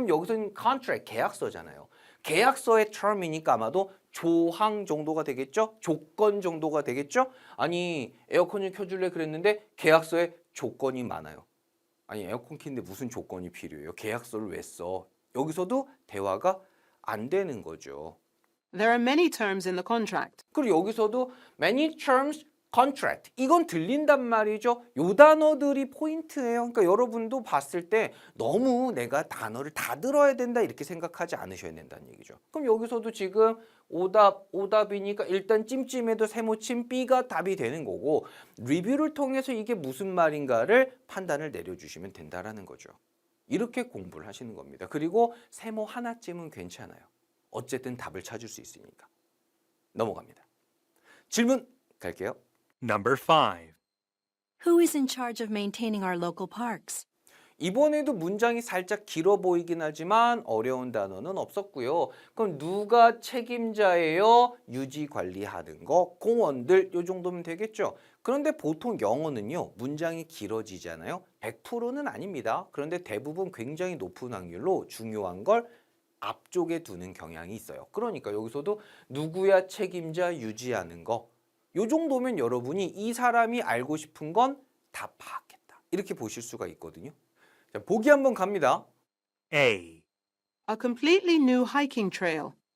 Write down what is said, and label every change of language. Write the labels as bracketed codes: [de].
[ko] 그럼 여기서는 contract, 계약서잖아요. 계약서의 term이니까 아마도 조항 정도가 되겠죠? 조건 정도가 되겠죠? 아니 에어컨을 켜줄래 그랬는데 계약서에 조건이 많아요. 아니 에어컨 키는데 무슨 조건이 필요해요? 계약서를 왜 써? 여기서도 대화가 안 되는 거죠. [en] There are many terms in the contract. [ko] 그리고 여기서도 many terms contract 이건 들린단 말이죠. 요 단어들이 포인트예요. 그러니까 여러분도 봤을 때 너무 내가 단어를 다 들어야 된다 이렇게 생각하지 않으셔야 된다는 얘기죠. 그럼 여기서도 지금 오답이니까 일단 찜찜해도 세모침 B가 답이 되는 거고 리뷰를 통해서 이게 무슨 말인가를 판단을 내려주시면 된다라는 거죠. 이렇게 공부를 하시는 겁니다. 그리고 세모 하나쯤은 괜찮아요. 어쨌든 답을 찾을 수 있으니까. 넘어갑니다. 질문 갈게요. [en] Number 5. Who is in charge of maintaining our local parks? [ko] 이번에도 문장이 살짝 길어 보이긴 하지만 어려운 단어는 없었고요. 그럼 누가 책임자예요? 유지 관리하는 거, 공원들 요 정도면 되겠죠. 그런데 보통 영어는요. 문장이 길어지잖아요. 100%는 아닙니다. 그런데 대부분 굉장히 높은 확률로 중요한 걸 앞쪽에 두는 경향이 있어요. 그러니까 여기서도 누구야 책임자 유지하는 거. 요 정도면 여러분이 이 사람이 알고 싶은 건 다 파악했다. 이렇게 보실 수가 있거든요. 자, 보기 한번 갑니다. [en] A. A completely new hiking trail.